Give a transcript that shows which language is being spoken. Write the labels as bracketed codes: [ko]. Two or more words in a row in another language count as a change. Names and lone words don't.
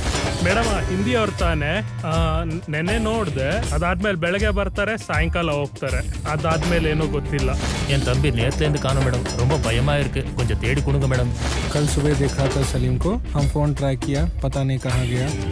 [kn] ಮೇಡಮ್, ಹಿಂದಿ ಅವ್ರು ತಾನೆ. ನೆನ್ನೆ ನೋಡಿದೆ. ಅದಾದ್ಮೇಲೆ ಬೆಳಗ್ಗೆ ಬರ್ತಾರೆ, ಸಾಯಂಕಾಲ ಹೋಗ್ತಾರೆ. ಅದಾದ್ಮೇಲೆ ಏನೋ ಗೊತ್ತಿಲ್ಲ. [ta] என் தம்பி நேத்துலேருந்து காணோம் மேடம். ரொம்ப பயமா இருக்கு, கொஞ்சம் தேடி கொடுங்க மேடம். [hi] कल सुबह देखा था सलीम को, हम फोन ट्राई किया, पता नहीं कहाँ गया.